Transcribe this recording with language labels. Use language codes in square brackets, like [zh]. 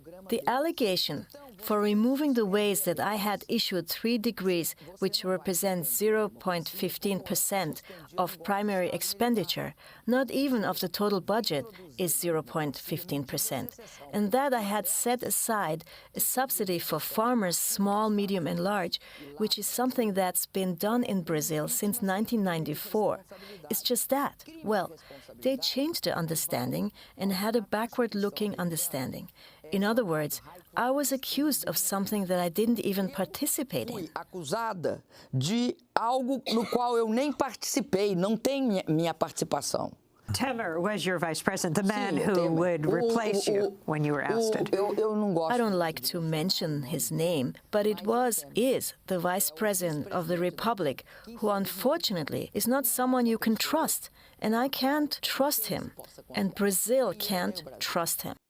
[en] The allegation for removing the ways that I had issued 3 degrees, which represent 0.15% of primary expenditure, not even of the total budget, is 0.15%, and that I had set aside a subsidy for farmers, small, medium, and large, which is something that's been done in Brazil since 1994. It's just that. Well, they changed their understanding and had a backward-looking understanding. In other words, I was accused of something that I didn't even participate in. [pt] Acusada de algo no qual eu nem participei, não tem minha participação. [en] Temer was your vice president, the man who would replace you when you were ousted. I don't like to mention his name, but is the vice president of the Republic, who unfortunately is not someone you can trust. And I can't trust him, and Brazil can't trust him.